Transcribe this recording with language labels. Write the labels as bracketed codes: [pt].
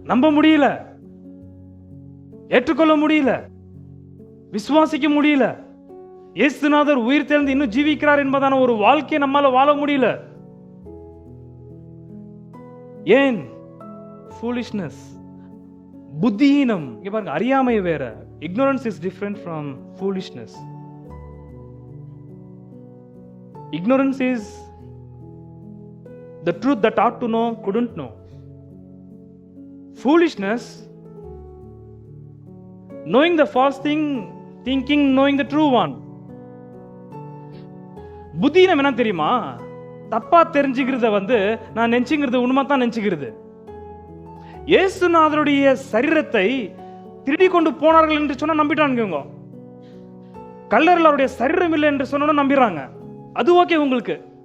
[ta] நம்ப முடியல, ஏற்றுக்கொள்ள முடியல, விசுவாசிக்க முடியல. இயேசுநாதர் உயிர் தெழுந்து இன்னும் ஜீவிக்கிறார் என்பதான ஒரு வாழ்க்கையை நம்மால வாழ முடியல. ஏன்? [en] foolishness, [ta] புத்தியீனம். இங்க பாருங்க, அறியாமை வேற. [en] ignorance is different from foolishness. Ignorance is the truth that ought to know couldn't know. Foolishness, knowing the false thing, thinking knowing the true one. [ta] புத்தியினம் என்ன தெரியுமா? தப்பா தெரிஞ்சுக்கிறத நான் நினைச்சுங்கிறது உண்மை தான் நினைச்சுக்கிறது. இயேசுநாதருடைய சரீரத்தை திருடி கொண்டு போனார்கள் என்று சொன்னா நம்பிட்டாங்க. கல்லறையில் அவருடைய சரீரம் இல்லை என்று சொன்னா நம்பிடுறாங்க. அது ஓகே உங்களுக்கு.